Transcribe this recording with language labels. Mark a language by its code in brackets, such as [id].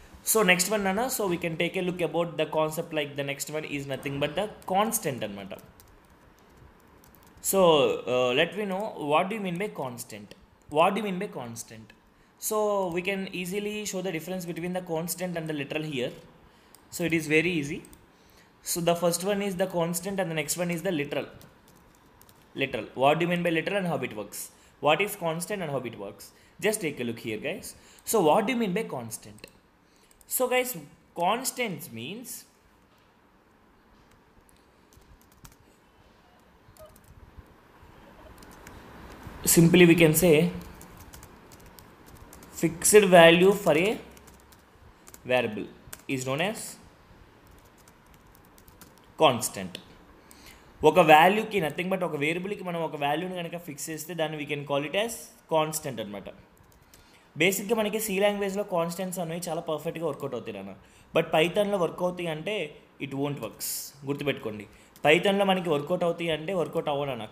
[en] So next one అన్న, so we can take a look about the concept like the next one is nothing but the constant అనమాట. So let we know what do you mean by constant. What do you mean by constant? So we can easily show the difference between the constant and the literal here. So it is very easy. So the first one is the constant and the next one is the literal. What do you mean by literal and how it works? What is constant and how it works? Just take a look here, guys. So what do you mean by constant? So guys, constants means simply we can say fixed value for a variable is known as constant. [te] ఒక వాల్యూకి nothing but ఒక వేరియబుల్కి మనం ఒక వాల్యూని కనుక fix చేస్తే దాన్ని [en] we can call it as constant [te] అనమాట. బేసిక్గా మనకి సి లాంగ్వేజ్లో కాన్స్టెంట్స్ అనేవి చాలా పర్ఫెక్ట్గా వర్కౌట్ అవుతాయి అన్న. బట్ పైథాన్లో వర్క్ అవుతాయి అంటే [en] It won't works. [te] గుర్తుపెట్టుకోండి, పైథాన్లో మనకి వర్కౌట్ అవుతాయి అంటే వర్కౌట్ అవ్వవు అన్న.